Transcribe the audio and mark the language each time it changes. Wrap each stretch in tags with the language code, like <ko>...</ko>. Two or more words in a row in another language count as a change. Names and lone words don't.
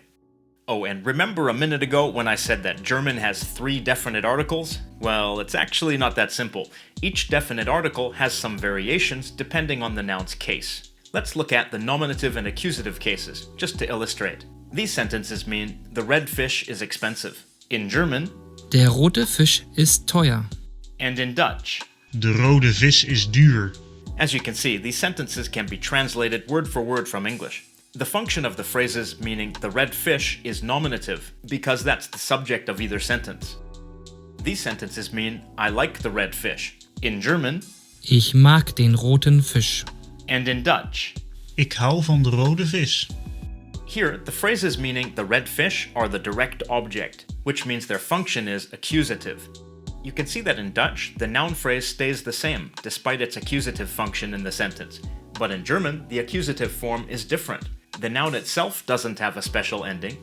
<en>Oh, and remember a minute ago when I said that German has 3 definite articles? Well, it's actually not that simple. Each definite article has some variations depending on the noun's case. Let's look at the nominative and accusative cases, just to illustrate. These sentences mean, the red fish is expensive. In German,</en> <de>Der rote Fisch ist teuer.</de> <en>and in Dutch.</en> <nl>De rode vis is duur.</nl> <en>As you can see, these sentences can be translated word for word from English. The function of the phrases meaning the red fish is nominative, because that's the subject of either sentence. These sentences mean, I like the red fish. In German,</en> <de>Ich mag den roten Fisch.</de> <en>and in Dutch.</en> <nl>Ik hou van de rode vis.</nl> <en>Here, the phrases meaning the red fish are the direct object, which means their function is accusative. You can see that in Dutch, the noun phrase stays the same, despite its accusative function in the sentence. But in German, the accusative form is different. The noun itself doesn't have a special ending.</en>